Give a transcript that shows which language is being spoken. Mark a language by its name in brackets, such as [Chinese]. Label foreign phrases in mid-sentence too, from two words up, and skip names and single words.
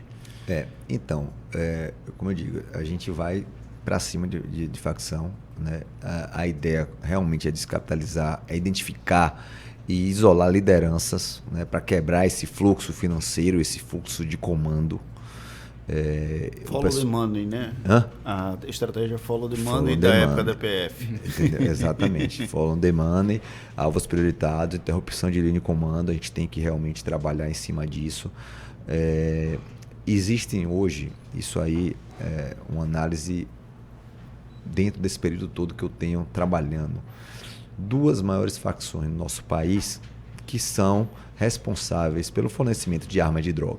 [Portuguese] Então, como eu digo, a gente vai para cima de facção, né? A ideia realmente é descapitalizar, é identificar e isolar lideranças, né? Para quebrar esse fluxo financeiro, esse fluxo de comando. [English] Follow the money, [Portuguese] né? Hã? A estratégia [English] follow the Follow money the [Portuguese] da [English] money. [Portuguese] época da PF. Entendeu? Exatamente. [English] Follow the money, [Portuguese] alvos prioritários, interrupção de linha de comando, a gente tem que realmente trabalhar em cima disso. Existem hoje, isso aí é uma análise dentro desse período todo que eu tenho trabalhando, duas maiores facções no nosso país que são responsáveis pelo fornecimento de arma e de droga.